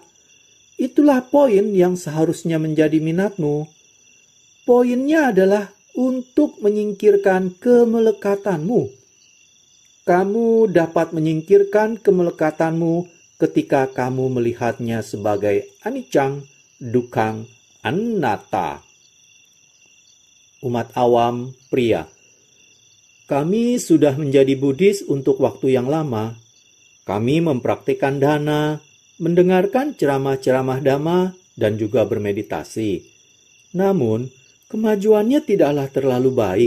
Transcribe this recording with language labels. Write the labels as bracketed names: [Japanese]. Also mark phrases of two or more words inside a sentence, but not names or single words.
[Indonesian] Itulah poin yang seharusnya menjadi minatmu. Poinnya adalah untuk menyingkirkan kemelekatanmu. Kamu dapat menyingkirkan kemelekatanmu ketika kamu melihatnya sebagai [Pali] anicang, dukkang, anatta. [Indonesian] Umat awam pria, kami sudah menjadi Buddhis untuk waktu yang lama. Kami mempraktikkan dana, mendengarkan ceramah-ceramah dhamma, dan juga bermeditasi. Namun, kemajuannya tidaklah terlalu baik.